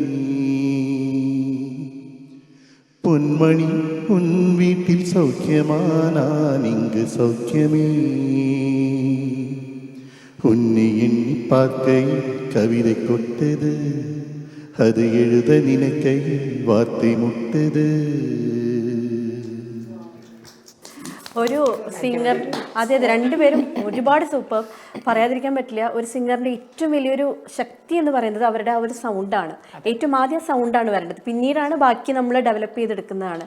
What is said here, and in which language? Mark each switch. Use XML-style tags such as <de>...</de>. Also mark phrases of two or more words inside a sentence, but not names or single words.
<ta>பொன்மணி உன் வீட்டில் சௌக்கியமா நான் இங்கு சௌக்கியமே. உன்னை எண்ணி பார்க்கையில் கவிதை கொட்டது, அது எழுத நினைக்கையில் வார்த்தை முட்டது.</ta> <ml>ഒരു സിംഗർ, അതെ അതെ, രണ്ടുപേരും ഒരുപാട് സൂപ്പർ, പറയാതിരിക്കാൻ പറ്റില്ല. ഒരു സിംഗറിൻ്റെ ഏറ്റവും വലിയൊരു ശക്തി എന്ന് പറയുന്നത് അവരുടെ ആ ഒരു സൗണ്ടാണ്. ഏറ്റവും ആദ്യം സൗണ്ടാണ് വരേണ്ടത്, പിന്നീടാണ് ബാക്കി നമ്മൾ ഡെവലപ്പ് ചെയ്തെടുക്കുന്നതാണ്.</ml>